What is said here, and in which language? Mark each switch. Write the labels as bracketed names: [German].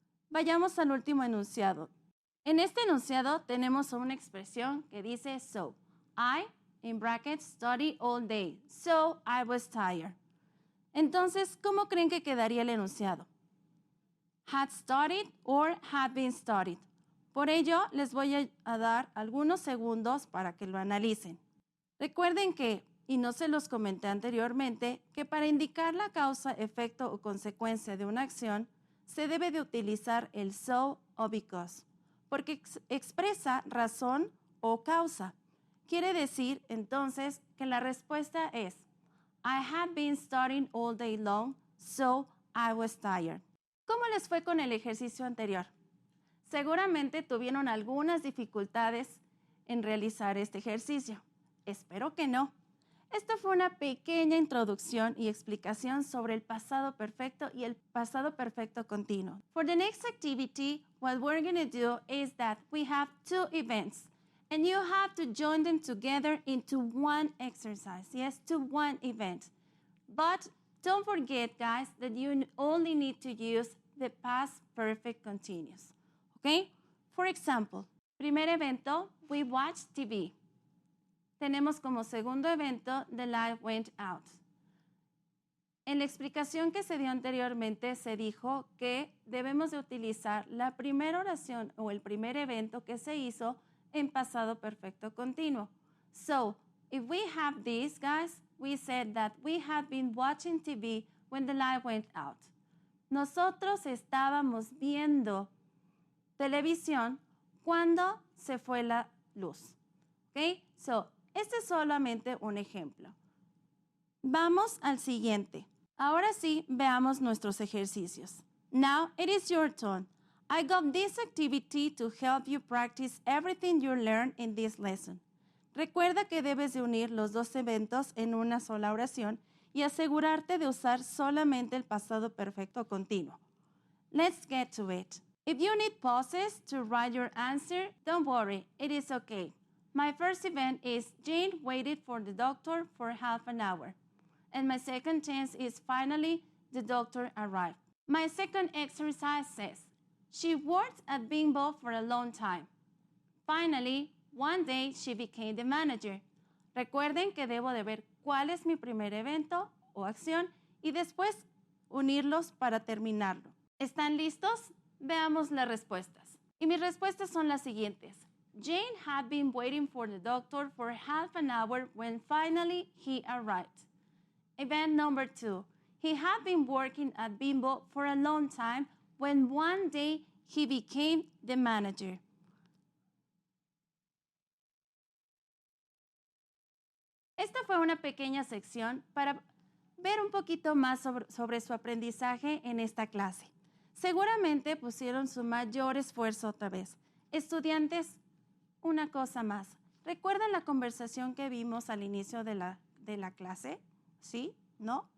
[Spanish] Vayamos al último enunciado. En este enunciado tenemos una expresión que dice so. [English] I, in brackets, study all day, so I was tired. [Spanish] Entonces, ¿cómo creen que quedaría el enunciado? [English] Had studied or had been studied. [Spanish] Por ello, les voy a dar algunos segundos para que lo analicen. Recuerden que, y no se los comenté anteriormente, que para indicar la causa, efecto o consecuencia de una acción, se debe de utilizar el so o because, porque expresa razón o causa. Quiere decir, entonces, que la respuesta es [English] I had been studying all day long, so I was tired. [Spanish] ¿Cómo les fue con el ejercicio anterior? Seguramente tuvieron algunas dificultades en realizar este ejercicio. Espero que no. Esto fue una pequeña introducción y explicación sobre el pasado perfecto y el pasado perfecto continuo. [English] For the next activity, what we're going to do is that we have two events, and you have to join them together into one exercise. Yes, to one event. But don't forget, guys, that you only need to use the past perfect continuous. Okay? For example, [Spanish] primer evento, [English] we watched TV. [Spanish] Tenemos como segundo evento, [English] the light went out. [Spanish] En la explicación que se dio anteriormente se dijo que debemos de utilizar la primera oración o el primer evento que se hizo en pasado perfecto continuo. [English] So, if we have this, guys, we said that we had been watching TV when the light went out. [Spanish] Nosotros estábamos viendo televisión cuando se fue la luz. Okay? So, este es solamente un ejemplo. Vamos al siguiente. Ahora sí, veamos nuestros ejercicios. [English] Now, it is your turn. I got this activity to help you practice everything you learned in this lesson. [Spanish] Recuerda que debes de unir los dos eventos en una sola oración y asegurarte de usar solamente el pasado perfecto continuo. [English] Let's get to it. If you need pauses to write your answer, don't worry, it is okay. My first event is Jane waited for the doctor for half an hour. And my second tense is finally the doctor arrived. My second exercise says, she worked at Bimbo for a long time. Finally, one day she became the manager. [Spanish] Recuerden que debo de ver cuál es mi primer evento o acción y después unirlos para terminarlo. ¿Están listos? Veamos las respuestas. Y mis respuestas son las siguientes. [English] Jane had been waiting for the doctor for half an hour when finally he arrived. Event number 2. He had been working at Bimbo for a long time when one day he became the manager. [Spanish] Esta fue una pequeña sección para ver un poquito más sobre su aprendizaje en esta clase. Seguramente pusieron su mayor esfuerzo otra vez. Estudiantes, una cosa más. ¿Recuerdan la conversación que vimos al inicio de la clase? ¿Sí? ¿No?